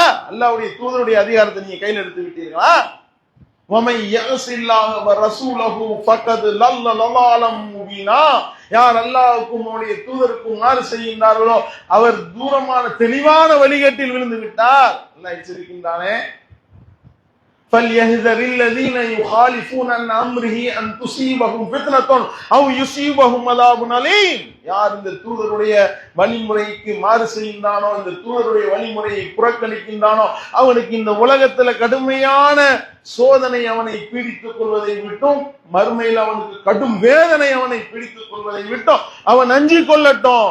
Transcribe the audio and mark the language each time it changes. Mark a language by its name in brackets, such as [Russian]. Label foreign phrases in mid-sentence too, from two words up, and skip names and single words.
[Tamil] அல்லாஹ்வுடைய தூதருடைய அதிகாரத்தை நீங்க கையில் எடுத்து விட்டீர்களா? [Arabic] ومن يعص الله ورسوله فقد ضل ضلالا مبينا. [Tamil] யார் அல்லாஹ்வுக்கும் அவருடைய தூதருக்கும் மாறு செய்கின்றார்களோ அவர் தூரமான தெளிவான வழிகேட்டில் விழுந்து விட்டார். அல்லாஹ் எச்சரிக்கின்றானே, [Arabic] فَلْيَحْذَرِ الَّذِينَ يُخَالِفُونَ عَنْ أَمْرِهِ أَنْ تُصِيبَهُمْ فِتْنَةٌ أَوْ يُصِيبَهُمْ عَذَابٌ أَلِيمٌ. [Tamil] யார் இந்த தூதருடைய வழிமுறைக்கு மாறு செய்கின்றானோ, இந்த தூதருடைய வழிமுறையை புறக்கணிக்கின்றானோ அவனுக்கு இந்த உலகத்துல கடுமையான சோதனை அவனை பீடித்துக் கொள்வதை விட்டும், மறுமையில் அவனுக்கு கடும் வேதனை அவனை பீடித்துக் கொள்வதை விட்டும் அவன் அஞ்சிக் கொள்ளட்டும்.